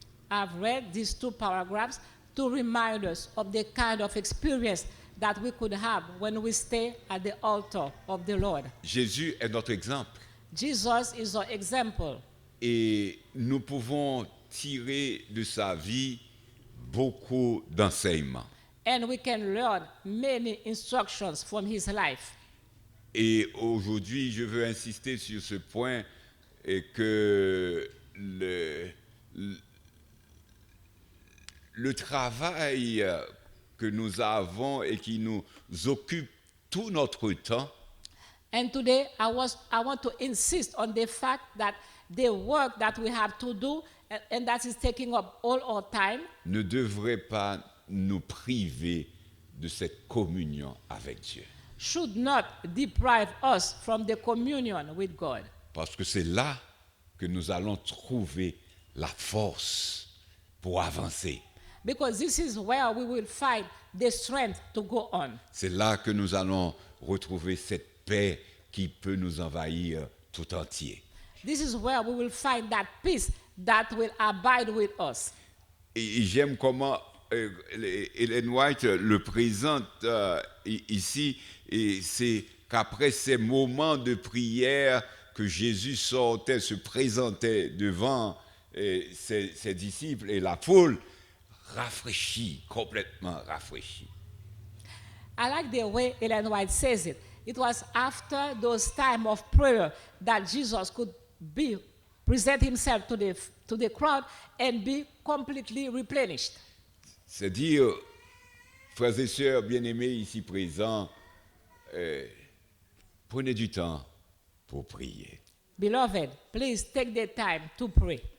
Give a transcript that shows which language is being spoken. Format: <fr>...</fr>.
<en>I've read these 2 paragraphs to remind us of the kind of experience that we could have when we stay at the altar of the Lord.</en> <fr>Jésus est notre exemple</fr> <en>Jesus is our example,</en> <fr>et nous pouvons tirer de sa vie beaucoup d'enseignements.</fr> <en>and we can learn many instructions from his life.</en> <fr>Et aujourd'hui, je veux insister sur ce point et que le travail que nous avons et qui nous occupe tout notre temps</fr> <en>And today, I want to insist on the fact that the work that we have to do, and that is taking up all our time,</en> <fr>ne devrait pas nous priver de cette communion avec Dieu.</fr> <en>should not deprive us from the communion with God.</en> <fr>Parce que c'est là que nous allons trouver la force pour avancer.</fr> <en>Because this is where we will find the strength to go on.</en> <fr>C'est là que nous allons retrouver cette paix qui peut nous envahir tout entier.</fr> <en>This is where we will find that peace that will abide with us.</en> <fr>Et j'aime comment Ellen White le présente ici, et c'est qu'après ces moments de prière que Jésus sortait, se présentait devant ses disciples et la foule, rafraîchi, complètement rafraîchi.</fr> <en>I like the way Ellen White says it. It was after those time of prayer that Jesus could present himself to the crowd and be completely replenished.</en> <fr>C'est dire, frères et sœurs bien-aimés ici présents, prenez du temps pour prier.</fr> <en>Beloved, please take the time to pray.</en>